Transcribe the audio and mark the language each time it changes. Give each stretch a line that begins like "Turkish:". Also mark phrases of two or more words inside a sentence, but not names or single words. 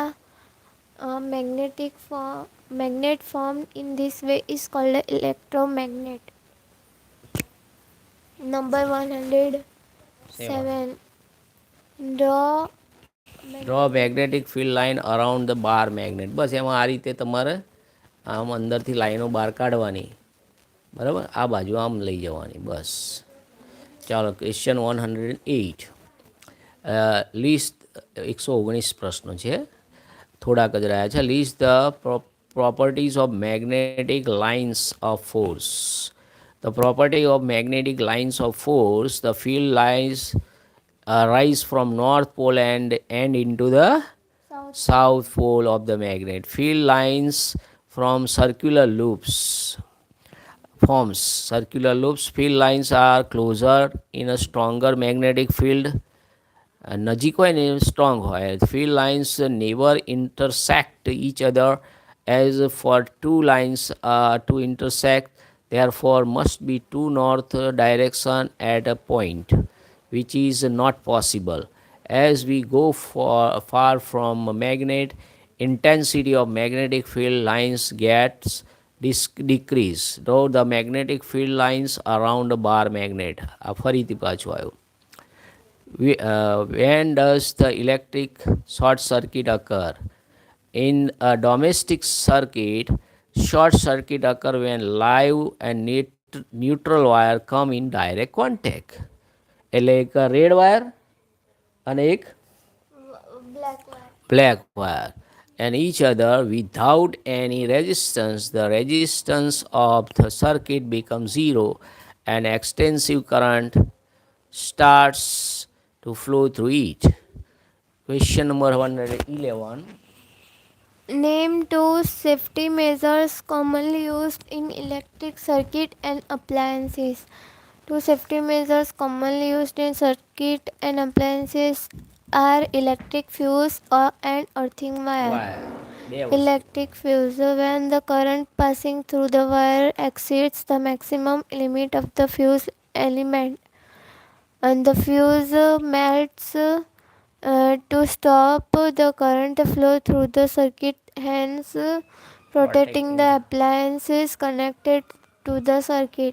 English: A magnet formed in this way is called an electromagnet. Number 107. Draw magnetic field line around the bar magnet.
Gujarati: બસ એમાં આ રીતે તમારે આમ અંદરથી લાઈનો બહાર કાઢવાની, બરાબર? આ બાજુ આમ લઈ જવાની, બસ. ચાલો, ક્વેશ્ચન 108. લિસ્ટ 119 પ્રશ્નો છે, થોડાક જ રહ્યા છે.
English: list the properties of magnetic lines of force. The property of magnetic lines of force, the field lines rise from north pole and end into the south pole of the magnet. Field lines from circular loops forms circular loops. Field lines are closer in a stronger magnetic field.
Gujarati: નજીક હોય ને સ્ટ્રોંગ હોય.
English: Field lines never intersect each other, as for two lines to intersect therefore must be two north direction at a point, which is not possible. As we go far from a magnet, intensity of magnetic field lines gets decrease, though the magnetic field lines around a bar magnet.
Gujarati: ફરીથી પાછું આવ્યું.
English: When does the electric short circuit occur? In a domestic circuit, short circuit occur when live and neutral wire come in direct contact.
Gujarati: એટલે એક
English: red wire
Gujarati: અને એક
English: black wire. and each other without any resistance, the resistance of the circuit becomes zero and extensive current starts to flow through it. Question number 111. Name two safety measures commonly used in electric circuit and appliances. Two safety measures commonly used in circuit and appliances are electric fuse and earthing wire. Why?
Gujarati: બે વસ્તુ.
English: Electric fuse, when the current passing through the wire exceeds the maximum limit of the fuse element and the fuse melts to stop the current flow through the circuit, hence protecting the appliances connected to the circuit.